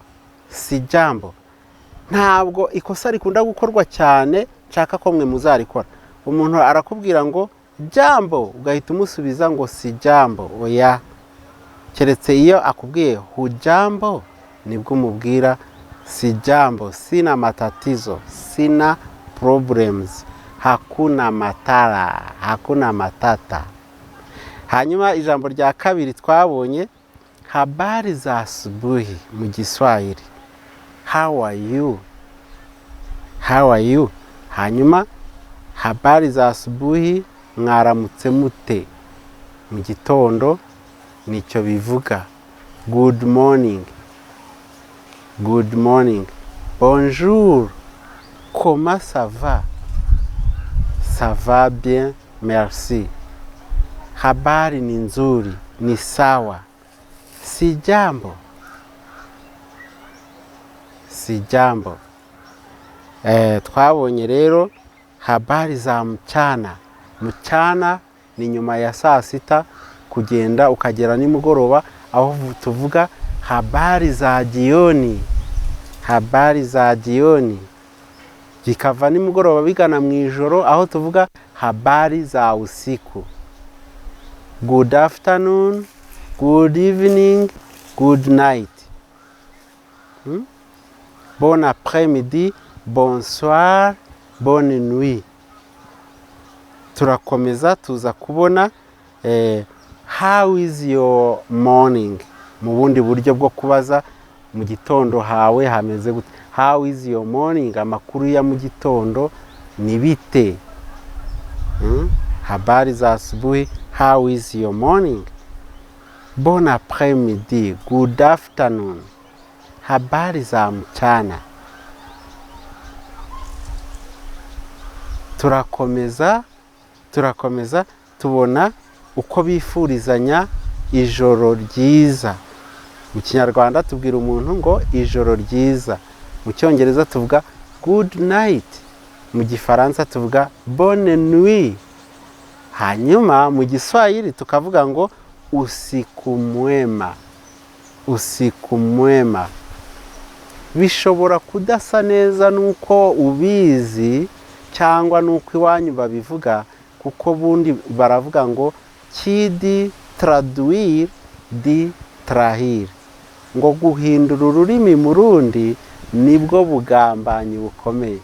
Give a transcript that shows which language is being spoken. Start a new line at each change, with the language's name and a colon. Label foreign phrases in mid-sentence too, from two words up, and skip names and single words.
Kinyarwanda: Sijambo ntabwo ikosa rikunda gukorwa cyane, nshaka ko mwe muzarikora. Umuntu arakubwira ngo jambo, ugahita umusubiza ngo sijambo. Oya, keretse iyo akubwiye hujambo nibwo umubwira sijambo,
Swahili: sina matatizo, sina problems, hakuna matara, hakuna matata.
Kinyarwanda: Hanyuma ijambo rya kabiri twabonye
Swahili: habari za asubuhi
Kinyarwanda: mu Giswahili,
English: how are you. How are you.
Swahili: Hanyuma habari za asubuhi,
Kinyarwanda: mwaramutse mute. Mu gitondo nicyo bivuga
English: good morning. Good morning.
French: Bonjour, comment ça va. Ça va bien, merci.
Swahili: Habari ni nzuri, ni sawa. Sijambo. Sijambo.
Kinyarwanda: Twabonye rero
Swahili: habari za mchana. Mchana ni nyuma ya saa 6
Kinyarwanda: kugenda ukagera nimugoroba, aho tuvuga
Swahili: habari za jioni. Habari za jioni.
Kinyarwanda: Bikava nimugoroba bigana mu ijoro, aho tuvuga
Swahili: habari za usiku.
English: Good afternoon, good evening, good night.
French: Bon après-midi, bonsoir, bonne nuit.
Kinyarwanda: Turakomeza tuza kubona
English: how is your morning,
Kinyarwanda: mu bundi buryo bwo kubaza mu gitondo hawe hameze gute.
English: How is your morning,
Kinyarwanda: amakuru ya mu gitondo ni bite.
Swahili: Habari za asubuhi,
English: how is your morning.
French: Bon après-midi,
English: good afternoon.
Swahili: Habari za mchana.
Kinyarwanda: Turakomeza tubona uko bifurizanya ijoro ryiza. Mu Kinyarwanda tubwira umuntu ngo ijoro ryiza. Mu Cyongereza tuvuga
English: good night.
Kinyarwanda: Mu Gifaransa tuvuga
French: bonne nuit.
Kinyarwanda: Hanyuma mu Giswahili tukavuga ngo
Swahili: usiku mwema. Usiku mwema.
Kinyarwanda: Bishobora kudasa neza nuko ubizi cyangwa nuko iwanyu babivuga, kuko bundi baravuga ngo
French: kidi traduire di trahir.
Kinyarwanda: Ngo guhindura ururimi mu rundi nibwo bugambanyi bukomeye.